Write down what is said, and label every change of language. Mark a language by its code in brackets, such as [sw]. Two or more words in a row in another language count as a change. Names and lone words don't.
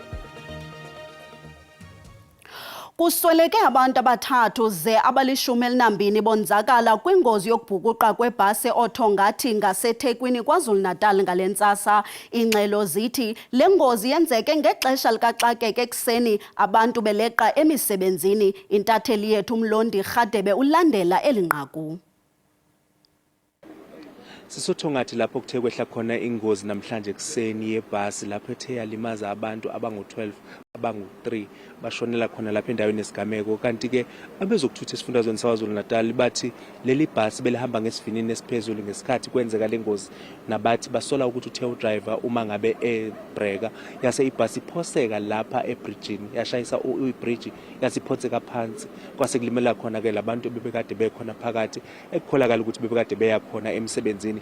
[xh] Kusweleke abantu abathathu ze abali-12 bonzakala kwingozi yokubhukuqa kwebhasi e-Othongathi ngaseThekwini, KwaZulu-Natal ngale ntsasa. Ingxelo zithi le ngozi yenzeke ngexesha likaxakeka ekuseni abantu beleqa emisebenzini. Intatheli yethu Mlondi Rhadebe ulandela eli nqaku. [zu] Sisothongathi lapho kuthe kwehla khona ingozi namhlanje ekuseni yebhasi lapho ethe yalimaza abantu abangu-12 abangu-3 bashonela khona lapha endaweni yesigameko. Kanti-ke abezokuthutha esifundazweni saKwaZulu-Natal bathi leli bhasi belihamba ngesivinini esiphezulu ngesikhathi kwenzeka le ngozi, nabathi basola ukuthi uthe udriver uma ngabe ebreka yase ibhasi iphoseka lapha ebridgini, yashayisa ibridge yase iphotseka phansi, kwase kulimela khona-ke labantu bebekade bekhona phakathi, ekukholakala ukuthi bebekade beya khona emsebenzini.